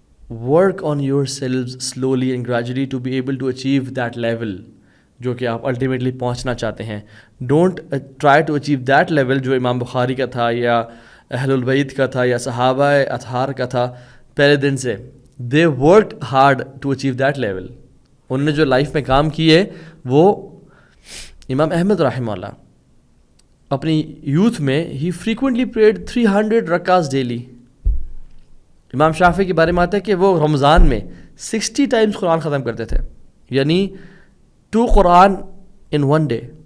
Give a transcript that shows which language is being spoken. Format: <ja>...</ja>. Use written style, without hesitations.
<en>work on your selves slowly and gradually to be able to achieve that level</en> <ur>جو کہ آپ ultimately پہنچنا چاہتے ہیں.</ur> <en>don't try to achieve that level</en> <ur>جو امام بخاری کا تھا یا اہل البیت کا تھا یا صحابہ اطہار کا تھا پہلے دن سے.</ur> <en>They worked hard to achieve that level.</en> <ur>انہوں نے جو لائف میں کام کیے وہ امام احمد رحمہ اللہ اپنی یوتھ میں ہی</ur> <en>frequently prayed</en> <ur>300 رکعات ڈیلی. امام شافعی کے بارے میں آتا ہے کہ وہ رمضان میں 60 ٹائمز قرآن ختم کرتے تھے, یعنی 2 قرآن</ur> <en>In 1 day.</en>